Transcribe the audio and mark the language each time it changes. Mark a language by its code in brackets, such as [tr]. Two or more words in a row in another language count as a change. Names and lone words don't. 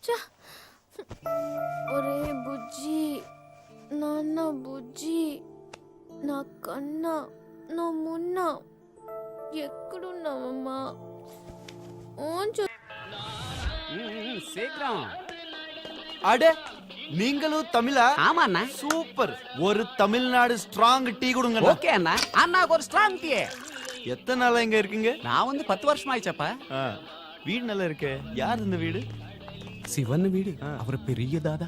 [te] ఒరే బుజ్జి, నాన్న బుజ్జి, నా కన్నా నా మున్న ఎక్కడున్నావమ్మా? [ta] అడే நீங்களும் தமிழா? ஆமா அண்ணா. சூப்பர். ஒரு தமிழ்நாடு [en] strong tea [ta] கொடுங்க. ஓகே அண்ணா. அண்ணாக்கு ஒரு [en] strong tea. [ta] எத்தனை நாளா இங்க இருக்கீங்க? நான் வந்து 10 வருஷம் ஆயிச்சப்பா. வீடு நல்லா இருக்கே. யார் இந்த வீடு? சிவன் வீடு. அவர் பெரிய தாதா.